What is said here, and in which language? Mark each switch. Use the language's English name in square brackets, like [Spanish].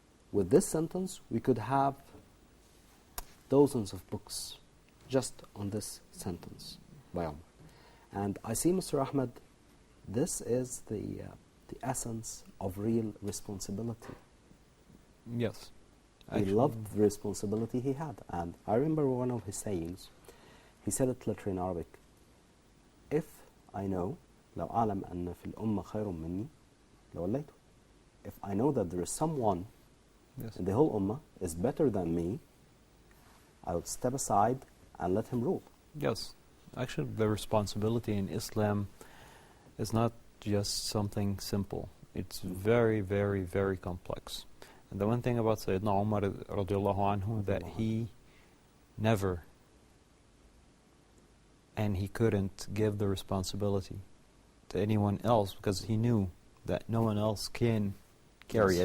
[English] With this sentence, we could have dozens of books just on this sentence by Omar. And I see, Mr. Ahmed, this is the essence of real responsibility. Yes. He loved the responsibility he had. And I remember one of his sayings. He said it literally in Arabic. If I know, [Arabic] لو أعلم أن في الأمة خير مني لوليته. [English] If I know that there is someone Yes. in the whole ummah is better than me, I would step aside and let him rule. Yes. Actually, the responsibility in Islam is not just something simple. It's very, very, very complex. And the one thing about Sayyidina Umar radiallahu anhu, that he never and he couldn't give the responsibility to anyone else because he knew that no one else can carry